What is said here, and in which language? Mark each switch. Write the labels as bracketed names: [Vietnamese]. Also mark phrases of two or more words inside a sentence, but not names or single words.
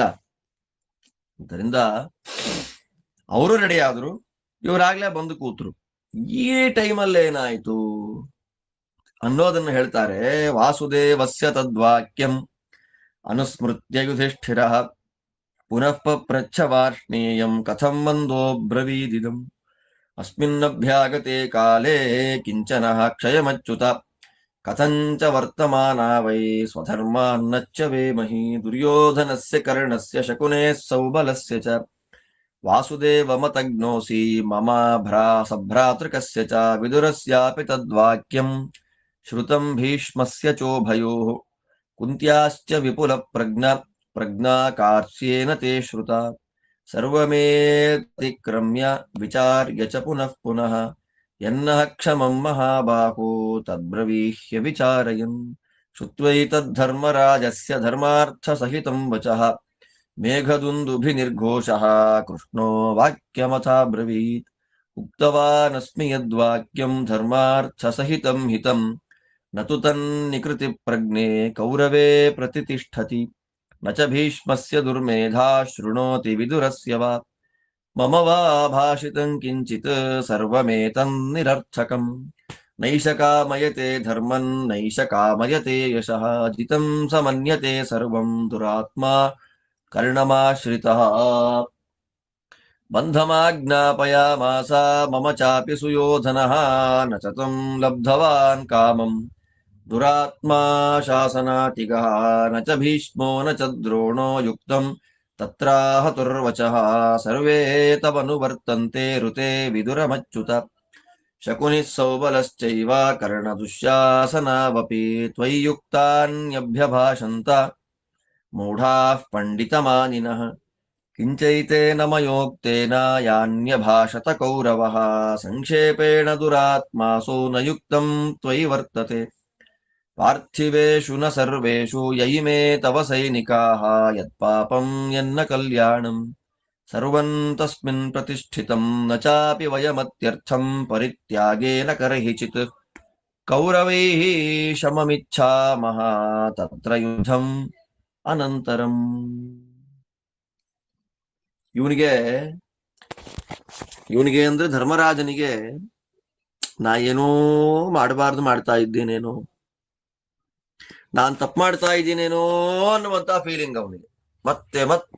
[Kannada] ಅದರಿಂದ ಅವರು ರೆಡಿ ಆದ್ರು, ಇವರಾಗ್ಲೇ ಬಂದು ಕೂತ್ರು. ಈ ಟೈಮಲ್ಲಿ ಏನಾಯ್ತು ಅನ್ನೋದನ್ನು ಹೇಳ್ತಾರೆ. [Sanskrit] ವಾಸುದೇವಸ್ಯ ತದ್ವಾಕ್ಯಂ ಅನುಸ್ಮೃತ್ಯ ಯುಧಿಷ್ಠಿರ ಪುನಃ ಪಪ್ರಚ್ಛ ವಾರ್ಷ್ಣೇಯಂ ಕಥಂ ಮಂದೋ ಬ್ರವೀದಿದಂ ಅಸ್ಮಿನ್ನಭ್ಯಾಗತೆ ಕಾಲೇ ಕಿಂಚನ ಕ್ಷಯಮಚ್ಯುತ ಕಥಂಚ ವರ್ತಮಾನ ವೈ ಸ್ವಧರ್ಮಾನ್ನಚ್ಚ ವೇಮಹಿ ದುರ್ಯೋಧನಸ್ಯ ಕರ್ಣಸ್ಯ ಶಕುನೇ ಸೌಬಲಸ್ಯ ಚ ವಾಸುದೇವಮತಗ್ನೋಸಿ ಮಮ ಸಭ್ರಾತೃಕಸ್ಯ ಚ ವಿದುರಸ್ಯಾಪಿ ತದ್ವಾಕ್ಯಂ ಶ್ರುತಂ ಭೀಷ್ಮಸ್ಯ ಚೋಭಯೋಃ ಕುಂತ್ಯಾಶ್ಚ ವಿಪುಲ ಪ್ರಜ್ಞಾ ಕಾರ್ಷ್ಯೇನ ತೇ ಶ್ರುತ ಸರ್ವಮೇತಿಕ್ರಮ್ಯ ವಿಚಾರ್ಯ ಚ ಪುನಃ ಪುನಃ ಯನ್ನಃ ಕ್ಷಮಂ ಮಹಾಬಾಹೋ ತದ್ಬ್ರವೀಹ್ಯ ವಿಚಾರಯನ್ ಶ್ರುತ್ವೈತದ್ಧರ್ಮರಾಜಸ್ಯ ಧರ್ಮಾರ್ಥ ಸಹಿತಂ ವಚಃ ಮೇಘದುಂದುಭಿರ್ಘೋಷಃ ಕೃಷ್ಣೋ ವಾಕ್ಯಮಥಾ ಬ್ರವೀತ್ ಉಕ್ತವಾನಸ್ಮಿ ಯದ್ವಾಕ್ಯಂ ಧರ್ಮಾರ್ಥ ಸಹಿತಂ ಹಿತಂ ನತು ತನ್ನಿಕೃತಿ ಪ್ರಜ್ಞೆ ಕೌರವೇ ಪ್ರತಿಷ್ಠತಿ ನ ಚ ಭೀಷ್ಮಸ್ಯ ದುರ್ಮೇಧಾ ಶೃಣೋತಿ ವಿದುರಸ್ಯ ವಾ ಮಮ ವಾ ಭಾಷಿತಂ ಕಿಂಚಿತ್ ಸರ್ವಮೇತನ್ನಿರರ್ಥಕಂ ನೈಷ ಕಾಮಯತೆ ಧರ್ಮಂ ನೈಷ ಕಾಮಯತೆ ಯಶಃ ಜಿತಂ ಸಮನ್ಯತೆ ಸರ್ವಂ ದುರಾತ್ಮಾ ಕರ್ಣಮಾಶ್ರಿತಃ ಬಂಧಮಾಜ್ಞಾಪಯಾಮಾಸ ಮಮ ಚಾಪಿ ಸುಯೋಧನಃ ನ ಚ ತ್ವಂ ಲಬ್ಧವಾನ್ ಕಾಮಂ ದುರಾತ್ಮಾ ಶಾಸನಾತಿಗಃ ನ ಚ ಭೀಷ್ಮೋ ನ ಚ ದ್ರೋಣೋ ಯುಕ್ತಂ ತತ್ರಾಹತುರ್ವಚಃ ಸರ್ವೇ ತವನುವರ್ತಂತೆ ಋತೆ ವಿದುರಮಚ್ಯುತ ಶಕುನಿಃ ಸೌಬಲಶ್ಚೈವ ಕರ್ಣದುಶ್ಯಾಸನಾವಪಿ ತ್ವಯ್ಯುಕ್ತಾನ್ಯಭ್ಯಭಾಷಂತ ಮೂಢಾಃ ಪಂಡಿತಮಾನಿನಃ ಕಿಂಚೈತೇನ ಮಯೋಕ್ತೇನ ಯಾನ್ಯಭಾಷತ ಕೌರವಃ ಸಂಕ್ಷೇಪೇಣ ದುರಾತ್ಮಾಸು ನ ಯುಕ್ತಂ ತ್ವಯಿ ವರ್ತತೆ ಪಾರ್ಥಿವೇಷು ನ ಸರ್ವೇಷು ಯಯಿಮೇ ತವ ಸೈನಿಕಾಃ ಯತ್ಪಾಪಂ ಯನ್ನ ಕಲ್ಯಾಣಂ ಸರ್ವಂ ತಸ್ಮಿನ್ ಪ್ರತಿಷ್ಠಿತಂ ನ ಚಾಪಿ ವಯಮತ್ಯರ್ಥಂ ಪರಿತ್ಯಾಗೇನ ಕರ್ಹಿಚಿತ್ ಕೌರವೈಃ ಶಮಮಿಚ್ಛಾಮಃ ತತ್ರ ಯುದ್ಧಂ ಅನಂತರಂ. [Kannada] ಇವನಿಗೆ ಅಂದ್ರೆ ಧರ್ಮರಾಜನಿಗೆ ನಾ ಏನೋ ಮಾಡಬಾರ್ದು ಮಾಡ್ತಾ ಇದ್ದೇನೇನೋ, ನಾನ್ ತಪ್ಪು ಮಾಡ್ತಾ ಇದ್ದೀನೇನೋ ಅನ್ನುವಂತ ಫೀಲಿಂಗ್ ಅವನಿಗೆ.